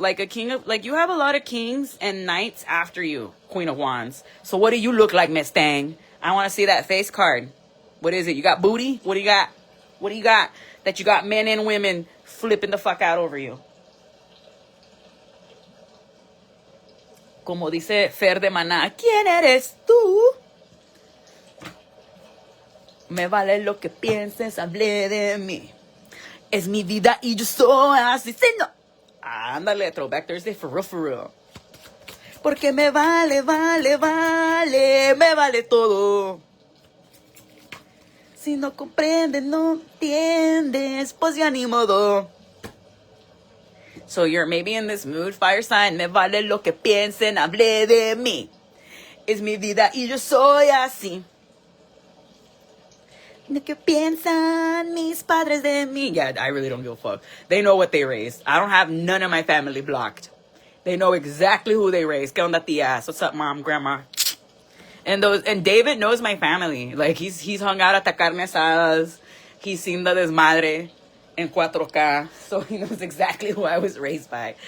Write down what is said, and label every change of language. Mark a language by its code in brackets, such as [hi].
[en] Like a king of, like you have a lot of kings and knights after you, Queen of Wands. So what do you look like, Miss Thang? I want to see that face card. What is it? You got booty? What do you got? What do you got? That you got men and women flipping the fuck out over you. [es] Como dice Fer de Maná, ¿quién eres tú? Me vale lo que pienses, hablé de mí. Es mi vida y yo soy así. Sí, no. Ándale, [en] Throwback Thursday for real. [es] Porque me vale, me vale todo. Si no comprendes, no entiendes, pues ya ni modo. [en] So you're maybe in this mood, fire sign. [es] Me vale lo que piensen, hablé de mí. Es mi vida y yo soy así. ¿De qué piensan mis padres de mí? [en] Yeah, I really don't give a fuck. They know what they raised. I don't have none of my family blocked. They know exactly who they raised. [es] ¿Qué onda, tías? [en] What's up, mom, grandma? And David knows my family. Like, he's hung out at the carne asadas. He's seen the [es] desmadre en 4K. [en] So he knows exactly who I was raised by.